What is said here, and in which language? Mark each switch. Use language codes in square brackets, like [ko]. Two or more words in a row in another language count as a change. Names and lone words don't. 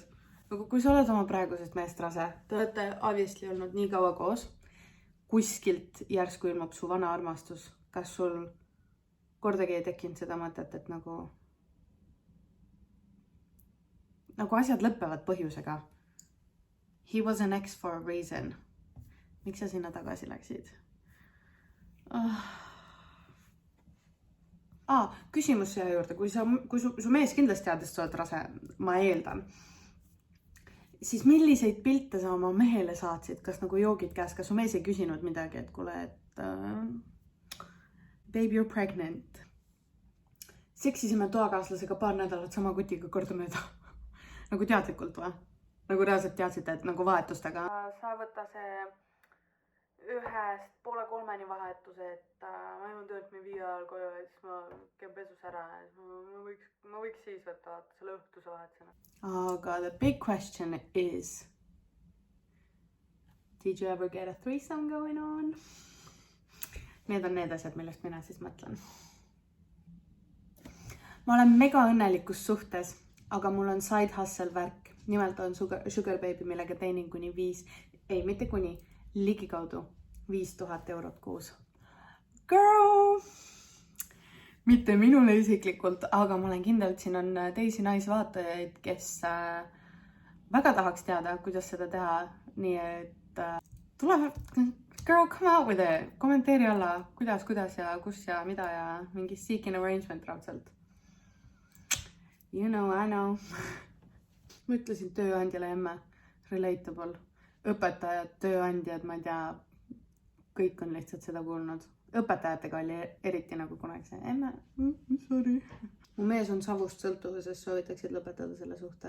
[et] Nagu kui sa oled oma praegusest meest rase, te olete obviously olnud nii kaua koos. kuskilt järsku ilmub su vana armastus, kas sul kordagi ei tekkinud seda mõtet, et nagu asjad lõpevad põhjusega. [en] He was an ex for a reason. [et] Miks sa sinna tagasi läksid? Küsimus siia juurde, kui su mees kindlasti teadis, sa oled rase, ma eeldan, siis milliseid pilte sa oma mehele saatsid, kas nagu joogid käes, kas su mees ei küsinud midagi, et kuule, et [en] babe, you're pregnant. [et] Seksisime toakaaslasega 2 nädalat sama kutiga kordamööda. Nagu teadlikult või? Nagu reaalselt teadsite, et nagu vahetustega. Sa võtta see 2:30 vahetuse, et ma jõuan töölt me 5 ajal koju ja siis ma käin pesus ära ja ma võiks siis võtta selle õhtuse vahetusena. [en] Aga the big question is, did you ever get a threesome going on? [et] Need on need asjad, millest mina siis mõtlen. Ma olen mega õnnelikus suhtes, aga mul on [en] side hustle [et] värk. Nimelt on [en] sugar baby, [et] millega teenin kuni ligikaudu 5000 eurot kuus. [en] Girl! [et] Mitte minule isiklikult, aga ma olen kindel, et siin on teisi naisvaatajaid, kes väga tahaks teada, kuidas seda teha. Nii et tule, [en] girl, come out with it. [et] Kommenteeri alla, kuidas ja kus ja mida ja mingi [en] seeking arrangement [et] raudselt. [en] You know, I know. [et] Ma ütlesin tööandjale emme, relatable. Õpetajad, tööandjad, ma ei tea, kõik on lihtsalt seda kuulnud. Õpetajatega oli eriti nagu kunagi see, emme, sorry. Mu mees on savust sõltuvuses, soovitaksid lõpetada selle suhte.